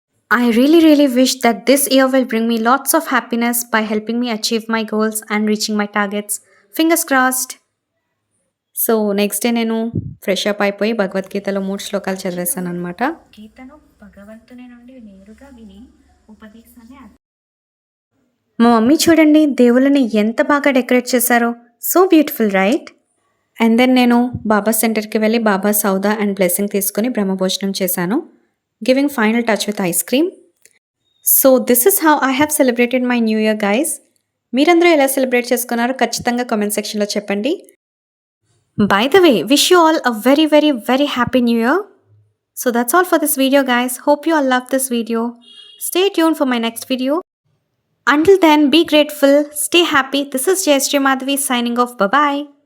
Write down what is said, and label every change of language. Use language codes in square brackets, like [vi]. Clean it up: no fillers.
[en] I really wish that this year will bring me lots of happiness by helping me achieve my goals and reaching my targets. Fingers crossed. [te] So next day నేను fresh up అయిపోయి భగవద్గీతలో 3 శ్లోకాలు చదివేశాను అనమాట. గీతను భగవంతుని నుండి నేరుగా విని ఉపదేశాన్ని మా మమ్మీ చూడండి దేవుళ్ళని ఎంత బాగా డెకరేట్ చేశారో. [en] So beautiful right. [te] And then నేను బాబా సెంటర్కి వెళ్ళి బాబా సౌదా అండ్ బ్లెస్సింగ్ తీసుకుని బ్రహ్మభోజనం చేశాను. [en] Giving final touch with ice cream. So this is how I have celebrated my new year guys. [te] మీరందరూ ఎలా సెలబ్రేట్ చేసుకున్నారో ఖచ్చితంగా కామెంట్ సెక్షన్లో చెప్పండి. [en] By the way, wish you all a very happy new year. So that's all for this video guys. Hope you all love this video. Stay tuned for my next video. Until then, be grateful, stay happy. This is Jayashree Madhavi signing off. Bye bye.